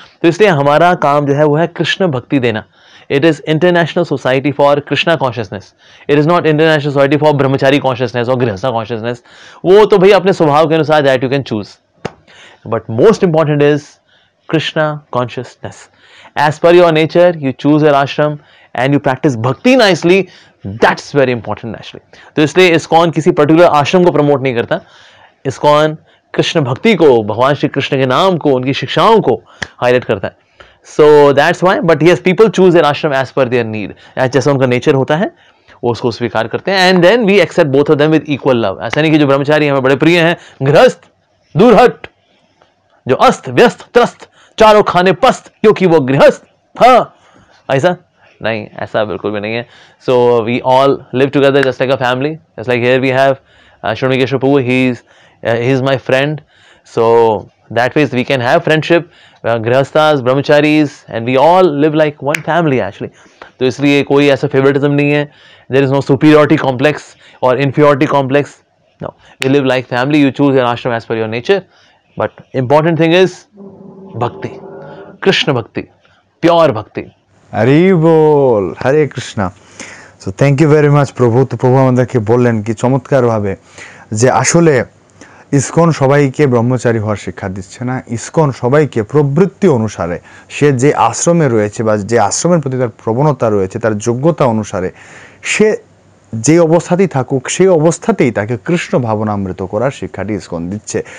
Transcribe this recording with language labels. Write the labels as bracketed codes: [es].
[hi] तो इसलिए हमारा काम जो है वो है कृष्ण भक्ति देना। [en] It is International society for Krishna Consciousness, it is not international society for brahmachari consciousness और grihastha consciousness. [hi] वो तो भाई अपने स्वभाव के अनुसार [en] That you can choose, but most important is Krishna consciousness. As per your nature, you choose your ashram and you practice bhakti nicely. That's very important actually. [hi] तो इसलिए ISKCON किसी पर्टिकुलर आश्रम को प्रमोट नहीं करता, ISKCON कृष्ण भक्ति को, भगवान श्री कृष्ण के नाम को, उनकी शिक्षाओं को हाईलाइट करता है। [en] So that's why, but yes, people choose their ashram as per their need. [hi] जैसा उनका नेचर होता है वो उसको स्वीकार करते हैं, [en] and then we accept both of them with equal love. [hi] ऐसा नहीं कि जो ब्रह्मचारी हमें बड़े प्रिय हैं, गृहस्थ दूर हट, जो अस्त व्यस्त त्रस्त चारों खाने पस्त क्योंकि वो गृहस्थ था, ऐसा नहीं, ऐसा बिल्कुल भी नहीं है। [en] So we all live together just like a family, just like here we have Shravani Prabhu, he is my friend, so that way we can have friendship, grihasthas, brahmacharis, and we all live like one family actually. [hi] तो इसलिए कोई ऐसा favouritism नहीं है, [en] there is no superiority complex or inferiority complex, no, we live like family. You choose your ashram as per your nature, but important thing is bhakti, Krishna bhakti, pure bhakti. [hi] Hari बोल, हरे Krishna. [en] So thank you very much Prabhu. [bn] তো প্রভু আমাদেরকে বললেন কি চমৎকারভাবে যে আসলে ইসকন সবাইকে ব্রহ্মচারী হওয়ার শিক্ষা দিচ্ছে না, ইসকন সবাইকে প্রবৃত্তি অনুসারে সে যে আশ্রমে রয়েছে বা যে আশ্রমের প্রতি তার প্রবণতা রয়েছে, তার যোগ্যতা অনুসারে সে যে অবস্থাতেই থাকুক সেই অবস্থাতেই তাকে কৃষ্ণ ভাবনামৃত করার শিক্ষাটি ইসকন দিচ্ছে।